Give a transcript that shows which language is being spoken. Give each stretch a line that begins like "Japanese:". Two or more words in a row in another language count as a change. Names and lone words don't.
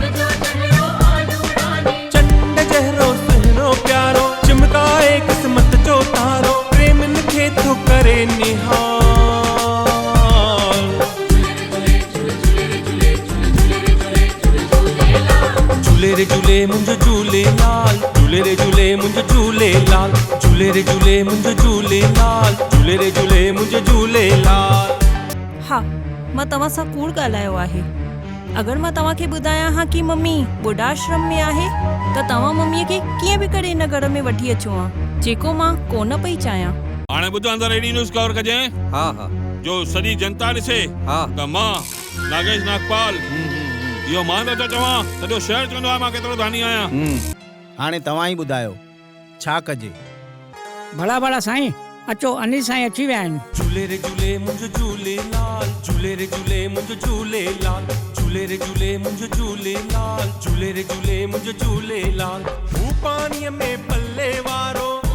Sindhi: चंड जहिड़ो सुहिणो प्यारो चिमकाए किस्मत जो तारो प्रेमन खे थो करे निहाल झूले रे झूले मुंहिंजो झूलेलाल झूले रे झूले मुंहिंजो झूलेलाल झूले रे झूले मुंहिंजो झूलेलाल झूले रे झूले मुंहिंजो झूलेलाल हा मां तव्हां सां कूड़ ॻाल्हायो आहे अगरि मां तव्हांखे ॿुधायां हा की मम्मी ॿुढाश्रम में आहे त तव्हां मम्मीअ खे कीअं बि करे हिन घर में वठी अचो हा जेको मां कोन पई चाहियां हाणे ॿुधो अंदरि एडी
English: news cover
Sindhi: कजे हा हा जो सॼी जनता ॾिसे हा त मां नागेश नागपाल इहो मां नथो चवां सॼो शहर चवंदो आहे मां केतिरो दानी आहियां हाणे तव्हां ई ॿुधायो छा कजे भला भला साईं अचो अनिल साईं अची विया आहिनि झूले रे झूले मुंहिंजो झूलेलाल झूले रे झूले मुंहिंजो झूलेलाल झूले रे झूले मुंहिंजो झूलेलाल झूले रे झूले मुंहिंजो झूलेलाल हू पाणीअ में पल्ले वारो